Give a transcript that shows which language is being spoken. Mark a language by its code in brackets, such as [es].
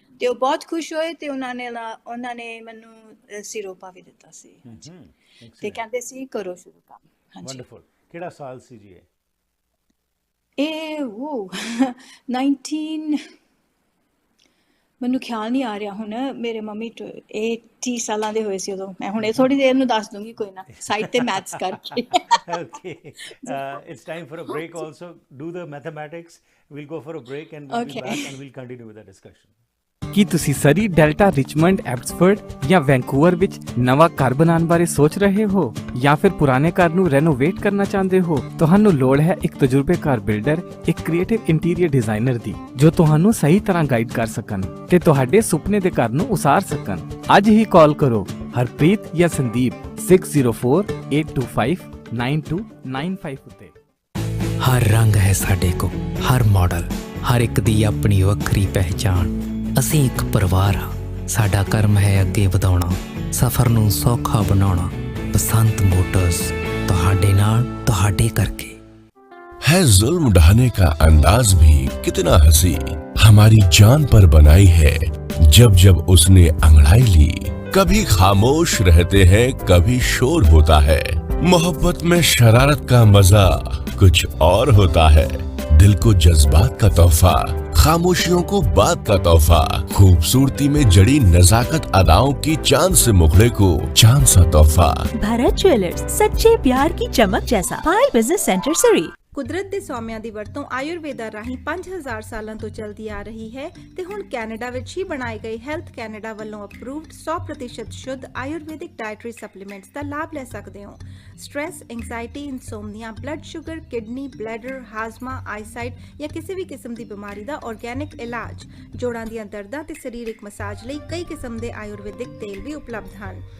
[pa] ਤੇ ਉਹ ਬਹੁਤ ਖੁਸ਼ ਹੋਏ ਤੇ ਉਹਨਾਂ ਨੇ ਮੈਨੂੰ ਸਿਰੋਪਾ ਵੀ ਦਿੱਤਾ ਸੀ ਤੇ ਕਹਿੰਦੇ ਸੀ ਕਰੋ ਸ਼ੁਰੂ ਕੰਮ। ਹਾਂਜੀ, ਵੰਡਰਫੁਲ। ਕਿਹੜਾ ਸਾਲ ਸੀ ਜੀ ਇਹ? ਉਹ 19 ਮੈਨੂੰ ਖਿਆਲ ਨਹੀਂ ਆ ਰਿਹਾ ਹੁਣ, ਮੇਰੇ ਮੰਮੀ 80 ਸਾਲਾਂ ਦੇ ਹੋਏ ਸੀ ਉਦੋਂ। ਮੈਂ ਹੁਣ ਇਹ ਥੋੜੀ ਦੇਰ ਨੂੰ ਦੱਸ ਦੂੰਗੀ, ਕੋਈ ਨਾ, ਸਾਈਡ ਤੇ ਮੈਥਸ ਕਰਕੇ। [en] Okay, it's time for a break also. Do the mathematics. We'll go for a break and we'll be back and we'll continue with the discussion. [pa] ਕੀ ਤੁਸੀਂ ਸਰੀ, ਡੈਲਟਾ, ਰਿਚਮੰਡ, ਐਬਸਫੋਰਡ ਜਾਂ ਵੈਂਕੂਵਰ ਵਿੱਚ ਨਵਾਂ ਘਰ ਬਣਾਉਣ ਬਾਰੇ ਸੋਚ ਰਹੇ ਹੋ ਜਾਂ ਫਿਰ ਪੁਰਾਣੇ ਘਰ ਨੂੰ ਰੈਨੋਵੇਟ ਕਰਨਾ ਚਾਹੁੰਦੇ ਹੋ? ਤੁਹਾਨੂੰ ਲੋੜ ਹੈ ਇੱਕ ਤਜਰਬੇਕਾਰ ਬਿਲਡਰ, ਇੱਕ ਕ੍ਰੀਏਟਿਵ ਇੰਟੀਰੀਅਰ ਡਿਜ਼ਾਈਨਰ ਦੀ, ਜੋ ਤੁਹਾਨੂੰ ਸਹੀ ਤਰ੍ਹਾਂ ਗਾਈਡ ਕਰ ਸਕਣ ਤੇ ਤੁਹਾਡੇ ਸੁਪਨੇ ਦੇ ਘਰ ਨੂੰ ਉਸਾਰ ਸਕਣ। ਅੱਜ ਹੀ ਕਾਲ ਕਰੋ ਹਰਪ੍ਰੀਤ ਜਾਂ ਸੰਦੀਪ 6048259295 ਉੱਤੇ। ਹਰ ਰੰਗ ਹੈ ਸਾਡੇ ਕੋਲ, ਹਰ ਮਾਡਲ, ਹਰ ਇੱਕ ਦੀ ਆਪਣੀ ਵੱਖਰੀ ਪਹਿਚਾਣ। ਅਸੀਂ ਇੱਕ ਪਰਿਵਾਰ ਹਾਂ, ਸਾਡਾ ਕਰਮ ਹੈ ਅੱਗੇ ਵਧਾਉਣਾ, ਸਫ਼ਰ ਨੂੰ ਸੌਖਾ ਬਣਾਉਣਾ। ਬਸੰਤ ਮੋਟਰਸ, ਤੁਹਾਡੇ ਨਾਲ, ਤੁਹਾਡੇ ਕਰਕੇ। [hi] है जुल्म ढाने का अंदाज भी कितना हंसी, हमारी जान पर बनाई है जब जब उसने अंगड़ाई ली। कभी खामोश रहते हैं, कभी शोर होता है। मोहब्बत में शरारत का मजा कुछ और होता है। दिल को जज्बात का तोहफा, खामोशियों को बात का तोहफा, खूबसूरती में जड़ी नजाकत अदाओं की चांद से मुखड़े को चांद सा तोहफा। भारत ज्वेलर्स, सच्चे प्यार की चमक जैसा। पायल बिजनेस सेंटर, सरी। [pa] ਕੁਦਰਤ ਦੇ ਸੌਮਿਆਂ ਦੀ ਵਰਤੋਂ ਆਯੁਰਵੇਦਾ ਰਾਹੀਂ 5000 ਸਾਲਾਂ ਤੋਂ ਚੱਲਦੀ ਆ ਰਹੀ ਹੈ ਤੇ ਹੁਣ ਕੈਨੇਡਾ ਵਿੱਚ ਹੀ ਬਣਾਏ ਗਏ ਹੈਲਥ ਕੈਨੇਡਾ ਵੱਲੋਂ ਅਪਰੂਵਡ 100% ਸ਼ੁੱਧ ਆਯੁਰਵੈਦਿਕ ਡਾਇਟਰੀ ਸਪਲੀਮੈਂਟਸ ਦਾ ਲਾਭ ਲੈ ਸਕਦੇ ਹੋ। Stress, anxiety, ਇਨਸੋਮਨੀਆ, blood sugar, kidney, bladder, ਹਾਜ਼ਮਾ, eyesight ਜਾਂ ਕਿਸੇ ਵੀ ਕਿਸਮ ਦੀ ਬਿਮਾਰੀ ਦਾ ਆਰਗੈਨਿਕ ਇਲਾਜ, ਜੋੜਾਂ ਦੀਆਂ ਦਰਦਾਂ ਤੇ ਸਰੀਰਕ ਮਸਾਜ ਲਈ ਕਈ ਕਿਸਮ ਦੇ ਆਯੁਰਵੈਦਿਕ ਤੇਲ ਵੀ ਉਪਲਬਧ ਹਨ।